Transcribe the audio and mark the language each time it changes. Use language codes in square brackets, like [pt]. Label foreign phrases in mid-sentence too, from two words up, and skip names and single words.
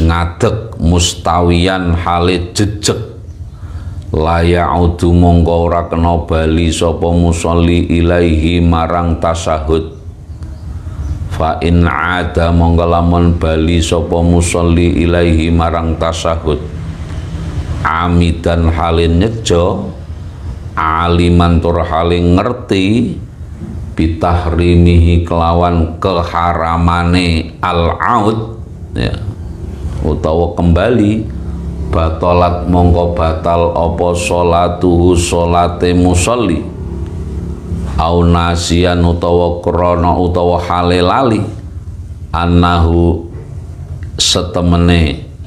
[jv] ngadeg mustawiyan hale jejeg, layaudu mongko ora kena bali sapa musalli ilaihi marang tasyahud, fa in ada mongko lamun bali sapa musalli ilaihi marang tasyahud amidan halin nyejo, aliman tur halin ngerti bitahrimihi kelawan keharamane al-aud ya, utawa kembali, batalat mongko batal apa sholatuhu sholate musalli, au nasian utawa krana utawa hale lali, annahu setemene